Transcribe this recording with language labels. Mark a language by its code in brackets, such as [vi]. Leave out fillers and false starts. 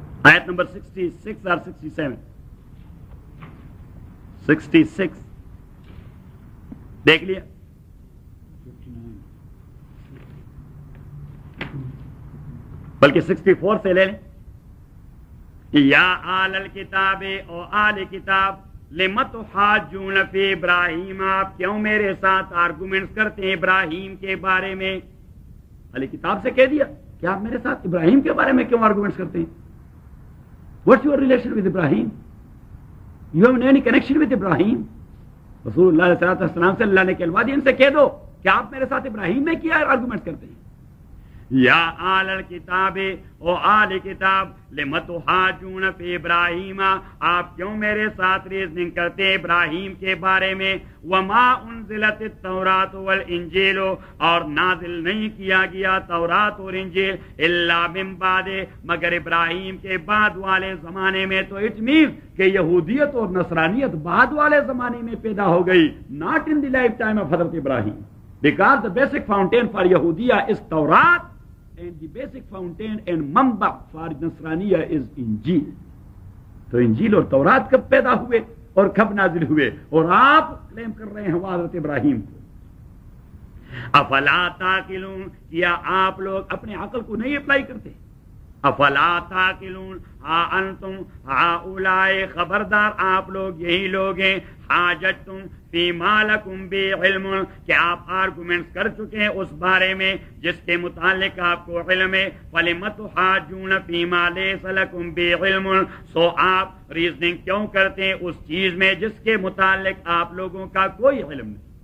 [ur] آیت نمبر 66 اور 67 دیکھ لیا بلکہ 64 سے لے لیں [ar] یا آل کتاب لمت حاجون فی ابراہیم، [ur] آپ کیوں میرے ساتھ آرگومنٹس کرتے ہیں ابراہیم کے بارے میں؟ آل کتاب سے کہہ دیا کہ آپ میرے ساتھ ابراہیم کے بارے میں کیوں آرگومنٹس کرتے ہیں؟ [en] What's your relation with Ibrahim? You have any connection with Ibrahim? [ur] رسول اللہ صلی اللہ علیہ وسلم سے اللہ نے کہلوا دیا، ان سے کہہ دو کہ آپ میرے ساتھ ابراہیم میں کیا آرگومنٹ کرتے ہیں؟ [ar] یا آل الکتاب او آل کتاب لم تحاجون فی ابراہیم، [ur] آپ کیوں میرے ساتھ ریزننگ کرتے ہیں ابراہیم کے بارے میں؟ [ar] وما انزلت التوراۃ والانجیل، [ur] اور نازل نہیں کیا گیا تورات اور انجیل [ar] الا من بعد، [ur] مگر ابراہیم کے بعد والے زمانے میں۔ تو اٹ مینز کہ یہودیت اور نصرانیت بعد والے زمانے میں پیدا ہو گئی، [en] Not in the lifetime of حضرت Ibrahim, because the basic fountain for Yahudiya is Torah and the basic fountain and manba for Nasraniya is Injil. [ur] تو انجیل اور تورات کب پیدا ہوئے اور کب نازل ہوئے، اور آپ کلیم کر رہے ہیں حضرت ابراہیم کو؟ [ar] افلا تاکلون، [ur] کیا آپ لوگ اپنے عقل کو نہیں اپلائی کرتے؟ [ar] افلا تاکلون ہا انتم ہا اولائے، [ur] خبردار آپ لوگ یہی لوگ ہیں، [ar] حاجتم فی مالکم بی علم، [ur] کہ آپ آرگومنٹس کر چکے ہیں اس بارے میں جس کے متعلق آپ کو علم ہے، [ar] فلمت حاجون فی مالیس لکم بی علم، [ur] سو آپ ریزننگ کیوں کرتے ہیں اس چیز میں جس کے متعلق آپ لوگوں کا کوئی علم نہیں،